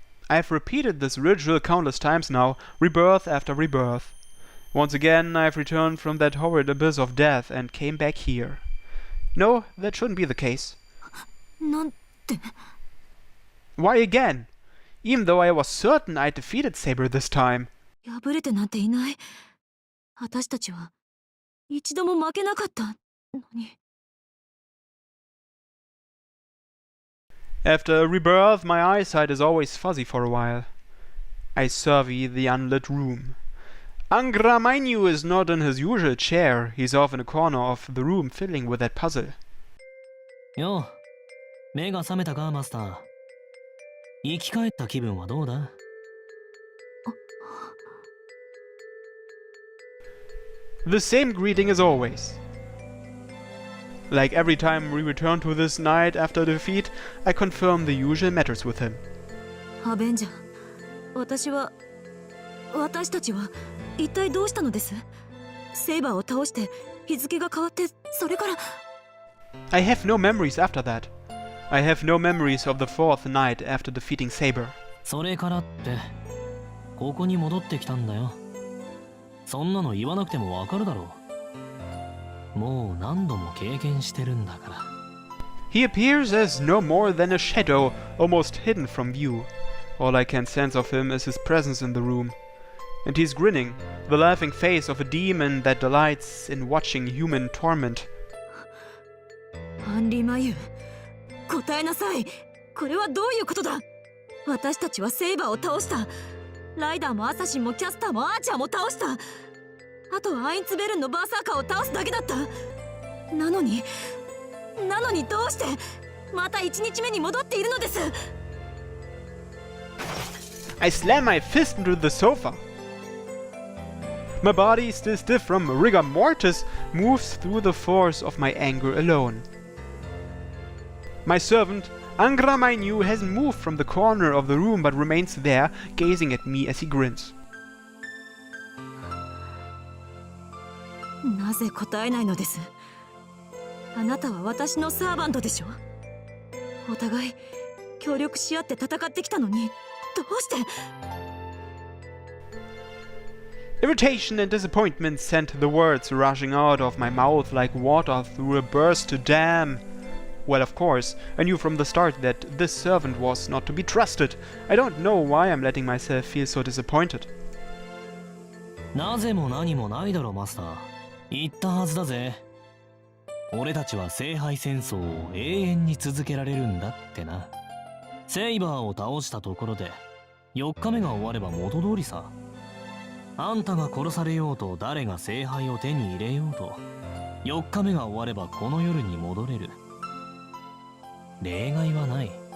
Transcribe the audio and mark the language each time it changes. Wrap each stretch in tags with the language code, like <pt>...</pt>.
<en>I've repeated this ritual countless times now, rebirth after rebirth. Once again, I've returned from that horrid abyss of death and came back here. No, that shouldn't be the case.</en> <ja>なんて。</ja> <en>Why again? Even though I was certain I defeated Saber this time.</en> <ja>破れてなんていない。私たちは一度も負けなかったのに。</ja> <en>After a rebirth, my eyesight is always fuzzy for a while. I survey the unlit room. Angra Mainyu is not in his usual chair. He's off in a corner of the room fiddling with that puzzle.</en> <ja>よう、目が覚めたか、マスター。生き返った気分はどうだ？</ja> <en>The same greeting as always. Like every time we return to this night after defeat, I confirm the usual matters with him.</en> <ja>アベンジャー、私たちは一体どうしたのです？セイバーを倒して日付が変わって、それから。</ja> <en>I have no memories after that. I have no memories of the fourth night after defeating Saber.</en> <ja>それからってここに戻ってきたんだよ。そんなの言わなくてもわかるだろう。もう何度も経験してるんだから。</ja> <en>He appears as no more than a shadow, almost hidden from view. All I can sense of him is his presence in the room. And he's grinning, the laughing face of a demon that delights in watching human torment.</en> <ja>アンリ・マユ、答えなさい。これはどういうことだ？私たちはセイバーを倒した。ライダーもアサシンもキャスターもアーチャーも倒した。あとはアインツベルンのバーサーカーを倒すだけだった。なのにどうしてまた1日目に戻っているのです？</ja> <en>I slam my fist into the sofa. My body, still stiff from rigor mortis, moves through the force of my anger alone. My servant, Angra Mainyu, hasn't moved from the corner of the room but remains there, gazing at me as he grins.</en> <ja>なぜ答えないのです？あなたは私のサーバントでしょ？お互い協力し合って戦ってきたのに、どうして？</ja> <en>Irritation and disappointment sent the words rushing out of my mouth like water through a burst dam. Well, of course, I knew from the start that this servant was not to be trusted. I don't know why I'm letting myself feel so disappointed.</en> <ja>なぜも何もないだろ、マスター。言ったはずだぜ。俺たちは聖杯戦争を永遠に続けられるんだってな。セイバーを倒したところで4日目が終われば元通りさ。あんたが殺されようと誰が聖杯を手に入れようと4日目が終わればこの夜に戻れる。例外はない。</ja>